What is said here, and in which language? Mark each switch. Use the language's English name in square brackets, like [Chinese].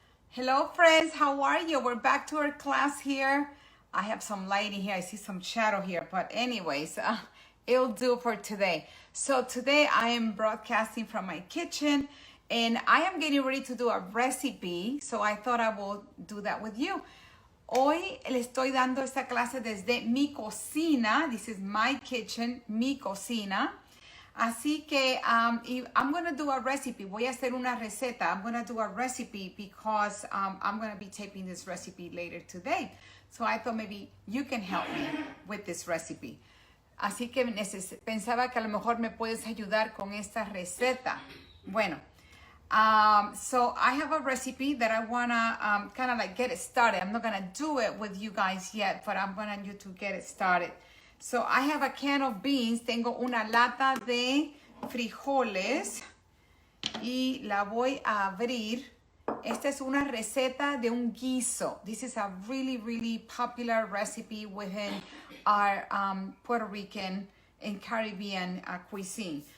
[English] Hello friends, how are you? We're back to our class here. I have some lighting here, I see some shadow here, but anyways, it'll do for today. So today I am broadcasting from my kitchen and I am getting ready to do a recipe, so I thought I will do that with you. [Spanish] Hoy le estoy dando esta clase desde mi cocina. [English] This is my kitchen, [Spanish] mi cocina. Así que [English] I'm going to do a recipe. [Spanish] Voy a hacer una receta. [English] I'm going to do a recipe because I'm going to be taping this recipe later today. So I thought maybe you can help me with this recipe. [Spanish] Así que pensaba que a lo mejor me puedes ayudar con esta receta. Bueno, [English] so I have a recipe that I want to kind of like get it started. I'm not going to do it with you guys yet, but I'm going to get it started. So I have a can of beans. [Spanish] Tengo una lata de frijoles y la voy a abrir. Esta es una receta de un guiso. [English] This is a really popular recipe within our Puerto Rican and Caribbean cuisine.